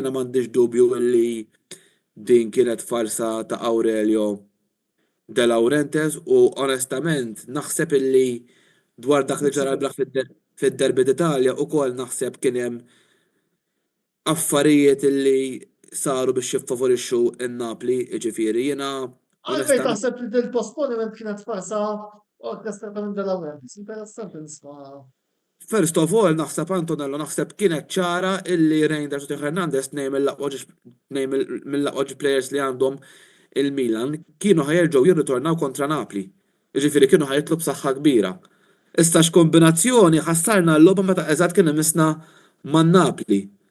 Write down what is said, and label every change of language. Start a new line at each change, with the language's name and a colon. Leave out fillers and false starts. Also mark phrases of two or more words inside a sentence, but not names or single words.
Maltese: Jiena m'għandix dubju li din kienet farsa ta' Aurelio De Laurentiis u onestament naħseb illi dwar dak li ġara blaħ fid-derbi d'Italja ukoll naħseb kien hemm affarijiet illi saru biex jiffavorixxu n-Napli, ġifieri jiena Għalfejn taħseb li il-postponiment kienet farsa orkestrata minn De Laurentiis. Interessanti nisma'.
English: First of all,
Maltese: naħseb Antonello, naħseb kienet ċara illi Reinders u Teo Hernandez mill-laqwaġ players li għandhom il-Milan kienu ħajerġgħu jirritornaw kontra Napli. Ġifieri kienu ħajtlu b'saħħa kbira. Issa x'kombinazzjoni ħassarna l-logħba meta eżatt kien imissna man Napli.